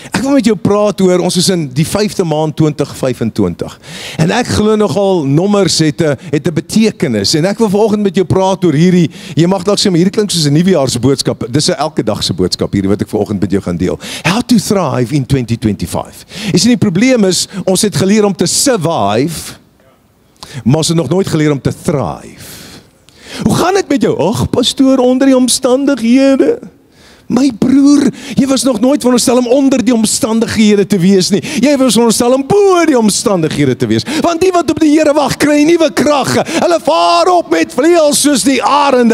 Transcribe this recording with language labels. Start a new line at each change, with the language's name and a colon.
Afrikaans: wil met jou praat oor, ons is in die 5de maand 2025. En ek glo nogal nommers het 'n betekenis. En ek wil vanoggend met jou praat oor hierdie, jy mag dalk sê, maar hierdie klink soos 'n nuwejaarsboodskap. Dis 'n elke dag se boodskap hierdie wat ek vanoggend met jou gaan deel.
English: How to thrive in 2025.
Afrikaans: Is die probleem is, ons het geleer om te survive, maar ons het nog nooit geleer om te thrive. Hoe gaan dit met jou? Ag, pastoor, onder die omstandighede. My broer, jy was nog nooit veronderstel om onder die omstandighede te wees nie. Jy was veronderstel om bo die omstandighede te wees. Want die wat op die Here wag, kry nuwe krag. Hulle vaar op met vleuels soos die arende.